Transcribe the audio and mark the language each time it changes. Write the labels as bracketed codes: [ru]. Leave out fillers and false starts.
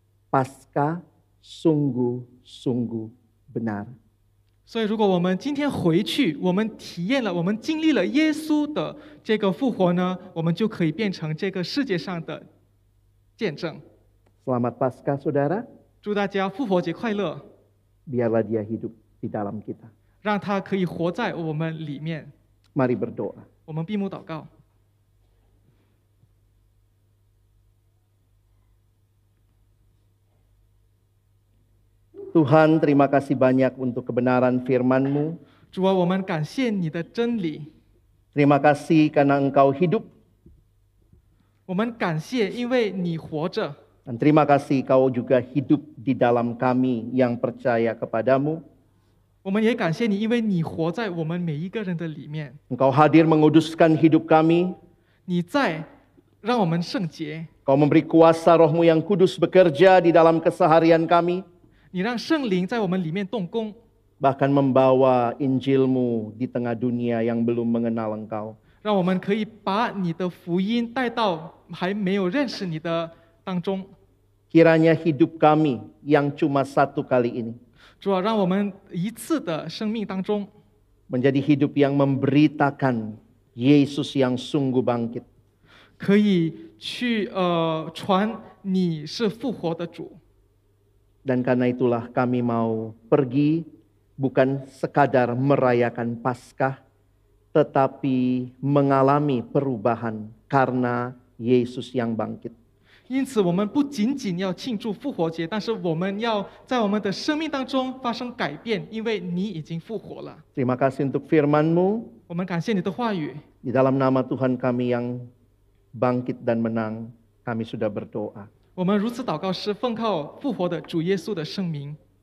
[id] Paskah sungguh-sungguh benar. [zh] 所以，如果我们今天回去，我们体验了，我们经历了耶稣的这个复活呢，我们就可以变成这个世界上的见证。 [id] Selamat Paskah, saudara. [zh] 祝大家复活节快乐！ [id] Biarlah Dia hidup di dalam kita. [zh] 让他可以活在我们里面。 [id] Mari berdoa. [zh] 我们闭目祷告。 [id] Tuhan, terima kasih banyak untuk kebenaran firman-Mu. [zh] 主啊，我们感谢你的真理， [id] Terima kasih karena Engkau hidup. [zh] 我们感谢因为你活着， [id] Dan terima kasih Kau juga hidup di dalam kami yang percaya kepadamu. [zh] 我们也感谢你，因为你活在我们每一个人的里面， [id] Engkau hadir menguduskan hidup kami. [zh] 你在让我们圣洁， [id] Kau memberi kuasa Roh-Mu yang kudus bekerja di dalam keseharian kami. [zh] 你让圣灵在我们里面动工， [id] Bahkan membawa Injil-Mu di tengah dunia yang belum mengenal Engkau. [zh] 让我们可以把你的福音带到还没有认识你的当中。 [id] Kiranya hidup kami yang cuma satu kali ini [zh] 主啊，让我们一次的生命当中， [id] menjadi hidup yang memberitakan Yesus yang sungguh bangkit. [zh] 可以去传你是复活的主。 [id] Dan karena itulah kami mau pergi bukan sekadar merayakan Paskah, tetapi mengalami perubahan karena Yesus yang bangkit. [zh] 因此，我们不仅仅要庆祝复活节，但是我们要在我们的生命当中发生改变，因为你已经复活了。 [id] Terima kasih untuk firman-Mu. [zh] 我们感谢你的话语， [id] Di dalam nama Tuhan kami yang bangkit dan menang, kami sudah berdoa. [zh] 我们如此祷告，是奉靠复活的主耶稣的圣名。